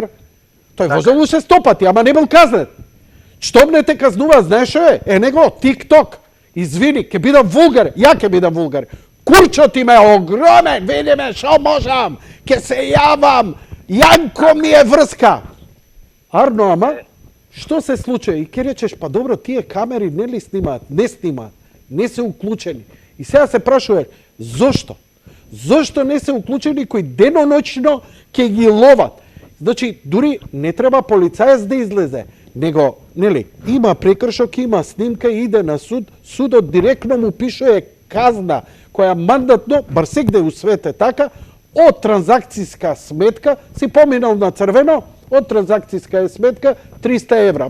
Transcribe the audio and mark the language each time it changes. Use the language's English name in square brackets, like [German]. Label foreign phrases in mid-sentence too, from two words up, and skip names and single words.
[Macedonian] Тој возел уште 100 пати, ама не бил казнет. Штом не те казнува, знаеш што е? Е него, TikTok. Извини, ќе бидам вулгар, ја ќе бидам вулгар. Курчот им е огромен, видиме шо можам, ќе се јавам, Јанко ми е врска. Арно, ама, Што се случаје? I ке речеш, па добро, тие камери не ли снимаат? Не снимаат. Не се уклучени. И сега се прашуваш, зошто? Зошто не се уклучени кои деноночно ќе ги ловат? Значи, дури не треба полицаец да излезе, него, нели, има прекршок, има снимка, иде на суд, судот директно му пишува казна, која мандатно, бар сегде у свет е така, од транзакцијска сметка, си поминал на црвено, од транзакцијска сметка 300 евра.